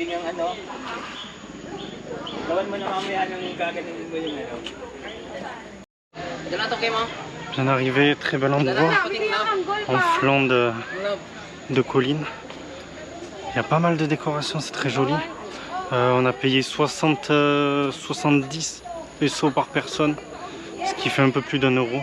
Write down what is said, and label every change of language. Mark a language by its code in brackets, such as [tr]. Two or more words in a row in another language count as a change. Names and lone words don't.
[tl] ano. Gawan mo na mamaya ng gaganin mo yung ano. [fr] Bien arrivé, très bel endroit, en flanc de colline. Il y a pas mal de décorations, c'est très joli. On a payé 70 pesos par personne, ce qui fait un peu plus d'1 euro.